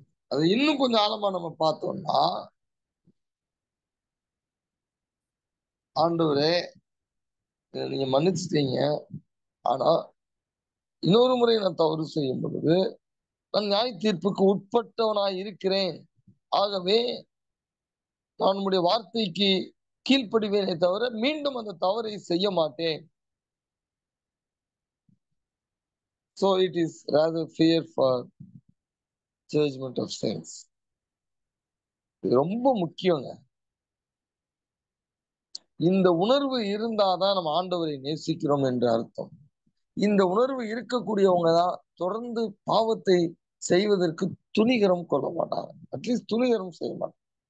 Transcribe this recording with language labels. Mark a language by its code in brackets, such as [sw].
[ta] அது இன்னும் கொஞ்சம் ஆழமா நம்ம பார்த்தோம்னா, ஆண்டவரே நீங்க மன்னிச்சிட்டீங்க, ஆனா இன்னொரு முறை நான் தவறு செய்யும் பொழுது நான் நியாய தீர்ப்புக்கு உட்பட்டவனாய் இருக்கிறேன். ஆகவே நான் உங்களுடைய வார்த்தைக்கு கீழ்ப்படிவேனே தவிர மீண்டும் அந்த தவறை செய்ய மாட்டேன். [en] So it is rather fear for judgment of sins. [ta] இது ரொம்ப முக்கியங்க. இந்த உணர்வு இருந்தாதான் நம்ம ஆண்டவரை நேசிக்கிறோம் என்று அர்த்தம். இந்த உணர்வு இருக்கக்கூடியவங்க தான் தொடர்ந்து பாவத்தை செய்வதற்கு துணிகரம் கொள்ள மாட்டாங்க. அட்லீஸ்ட் துணிகரம் செய்ய மாட்டாங்க.